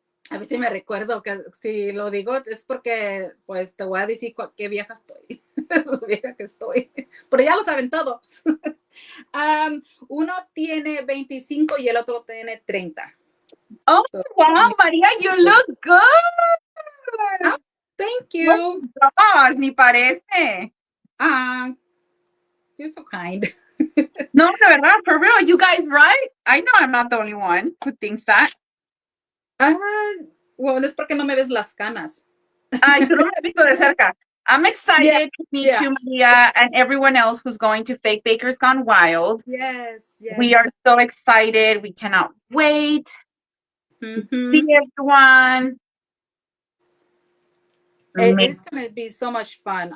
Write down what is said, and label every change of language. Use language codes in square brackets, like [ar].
[es] A ver si me recuerdo, que si lo digo es porque pues te voy a decir qué vieja estoy. Lo vieja que estoy. Pero ya lo saben todos. Uno tiene 25 y el otro tiene 30. [en] Oh, so, wow, Maria, you look good. Oh, thank you. [es] God, ni parece. [en] You're so kind. No, de verdad, for real. You guys right? I know I'm not the only one who thinks that. [es] Well, es porque no me ves las canas. Ay, tú no me has visto de cerca. [en] I'm excited to meet you, Maria, and everyone else who's going to Fake Bakers Gone Wild. Yes. We are so excited. We cannot wait to see everyone. It's going to be so much fun.